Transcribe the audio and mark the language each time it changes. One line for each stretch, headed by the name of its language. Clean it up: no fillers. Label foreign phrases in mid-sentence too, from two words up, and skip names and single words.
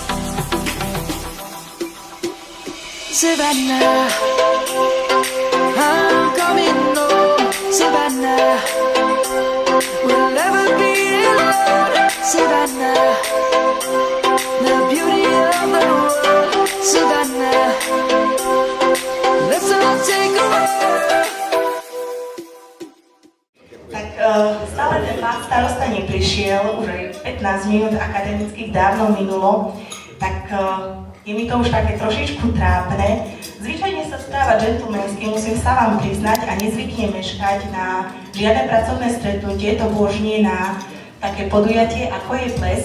English: Savannah, I'm coming home. Savannah, we'll never be alone. Savannah, the beauty of the world. Savannah, let's all take a walk.
Slovak: Tak stále ten pán starosta neprišiel, už aj 15 minút akademických dávno minulo, tak je mi to už také trošičku trápne. Zvyčajne sa správa džentlmensky, musím sa vám priznať, a nezvykne meškať na žiadne pracovné stretnutie, to božnie na také podujatie, ako je ples.